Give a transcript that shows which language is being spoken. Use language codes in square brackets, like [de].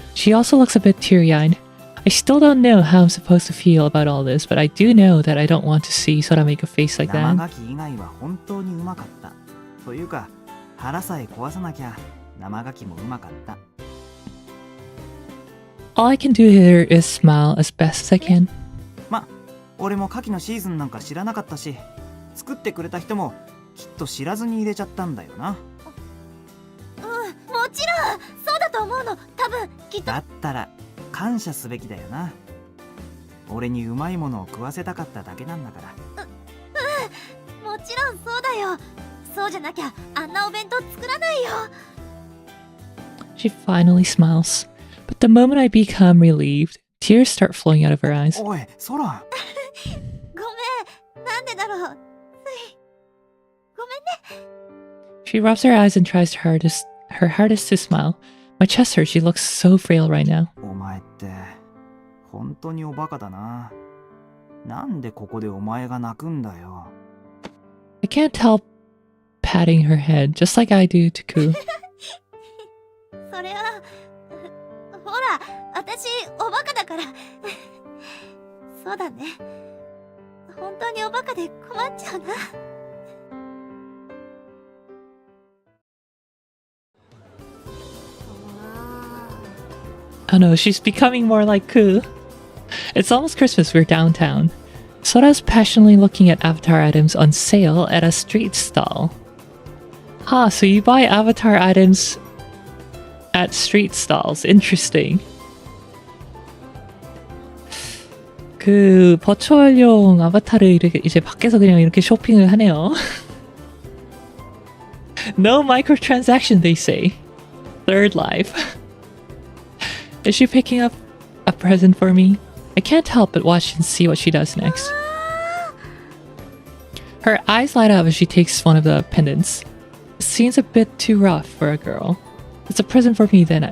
[en] She also looks a bit teary-eyed. I still don't know how I'm supposed to feel about all this, but I do know that I don't want to see Sora make a face like [ja] 生 [en] that. [ja] ガキ以外は本当にうまかった。というか、腹さえ壊さなきゃ生ガキもうまかった。 [en] All I can do here is smile as best as I can. [ja] ま、俺も牡蠣のシーズンなんか知らなかったし、作ってくれた人もきっと知らずに入れちゃったんだよな。もちろんそうだと思うの。多分きっと。だったら感謝すべきだよな。俺にうまいものを食わせたかっただけなんだから。もちろんそうだよ。そうじゃなきゃあんなお弁当作らないよ。 [en] She finally smiles. But the moment I become relieved, tears start flowing out of her eyes. [ja] おいソラ、ごめん、なんでだろう。つい。ごめんね。 [en] She rubs her eyes and tries her hardest to smile. My chest hurts. She looks so frail right now. [ja] お前って本当におバカだな。なんでここでお前が泣くんだよ。 [en] I can't help patting her head, just like I do to Ku. [ja] それは、ほら、私、おバカだから。そうだね。本当におバカで困っちゃうな。 [en] Oh no, she's becoming more like Ku. It's almost Christmas, we're downtown. Sora's passionately looking at avatar items on sale at a street stall. Ah, so you buy avatar items at street stalls. Interesting. [ko] 그 버추얼용 아바타를 이렇게 이제 밖에서 그냥 이렇게 쇼핑을 하네요. [en] No microtransaction, they say. Third life. Is she picking up a present for me? I can't help but watch and see what she does next. Her eyes light up as she takes one of the pendants. It seems a bit too rough for a girl. It's a present for me then.